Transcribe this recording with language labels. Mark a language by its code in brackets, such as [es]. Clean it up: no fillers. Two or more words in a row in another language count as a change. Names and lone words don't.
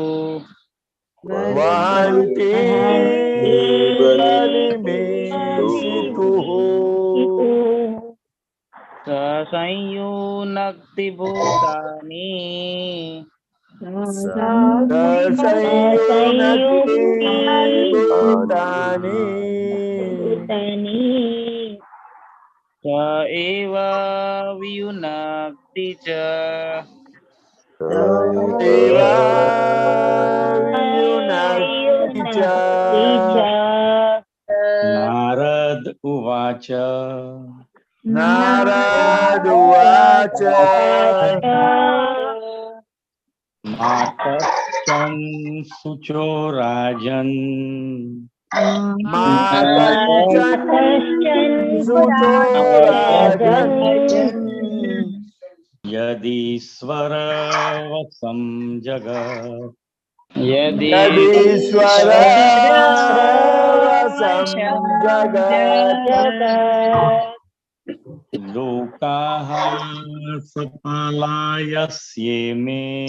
[sa] સંયુનક્તિ ભૂતાનિ સ એવ વિયુનક્તિ ચ નારદ ઉવાચ नारद उवाच માતશ્ચન શુચો રાજન शुचो राजन् યદીશ્વર વસં જગત यदीश्वर લોકાઃ સપાલાયસ્યે